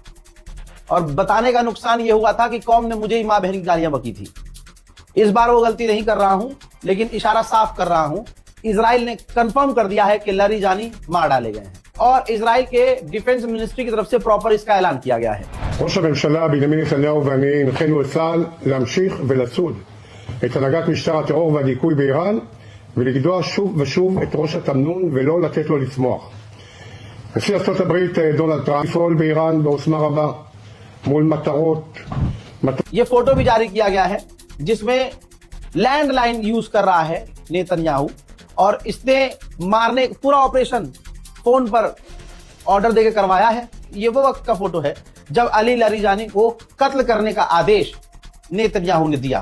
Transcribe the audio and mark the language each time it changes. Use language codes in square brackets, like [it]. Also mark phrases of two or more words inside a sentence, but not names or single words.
[hi] और बताने का नुकसान यह हुआ था कि कौम ने मुझे ही मां बहन की गालियां बकी थी। इस बार वो गलती नहीं कर रहा हूं, लेकिन इशारा साफ कर रहा हूं। इजराइल ने कंफर्म कर दिया है कि लारीजानी मार डाले गए हैं और इजराइल के [en] defence ministry [hi] की तरफ से प्रॉपर इसका ऐलान किया गया है। [he] ראש הממשלה בנימין נתניהו ואני הנחינו את צה"ל להמשיך ולצוד את הנהגת משטר הטרור והדיכוי באיראן ולגדוע שוב ושוב את ראש התמנון ולא לתת לו לצמוח. נשיא ארצות הברית דונלד טראמפ לפעול באיראן בעוצמה רבה מול מטרות. [hi] ये फोटो भी जारी किया गया है जिसमें लैंडलाइन यूज कर रहा है नेतन्याहू और इसने मारने पूरा ऑपरेशन फोन पर ऑर्डर देकर करवाया है। ये वो वक्त का फोटो है जब अली लारीजानी को कत्ल करने का आदेश नेतन्याहू ने दिया।